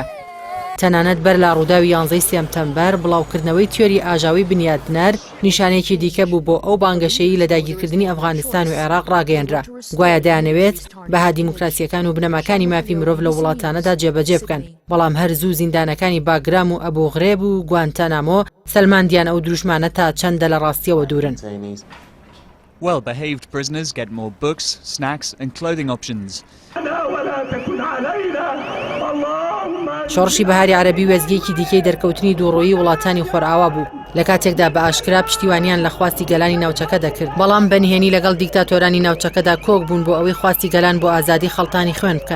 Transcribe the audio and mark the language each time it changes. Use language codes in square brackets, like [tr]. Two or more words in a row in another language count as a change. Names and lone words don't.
[ckb] تەنانەت بەر لە ڕووداوی 11 سێپتەمبەر بڵاوکردنەوەی تیۆری ئاژاوی بنیادنەر نیشانێکی دیکە بوو بۆ ئەو بانگەشەیی لە داگیرکردنی ئەفغانستان و عێراق ڕاگەیەنرا گوایە دەیانەوێت بەها دیموکراسیەکان و بنەماکانی مافی مرۆڤ لە وڵاتانەدا جێبەجێ بکەن، بەڵام هەرزوو زیندانەکانی باگرام و ئەبوو غرێب و گوانتانامۆ سەلماندیان ئەو دروشمانە تا چەندە لە ڕاستیەوە دوورن. [en] Well-behaved prisoners get more books, snacks and clothing options. [ckb] شۆڕشی بەهاری عەرەبی وێزگەیەکی دیکەی دەرکەوتنی دووڕۆیی وڵاتانی خۆرئاوا بوو لە کاتێکدا بە ئاشکرا پشتیوانیان لە خواستی گەلانی ناوچەکە دەکرد، بەڵام بەنهێنی لەگەڵ دیکتاتۆرانی ناوچەکەدا کۆک بوون بۆ ئەوەی خواستی گەلان بۆ ئازادی خەڵتانی خوێن بکەن.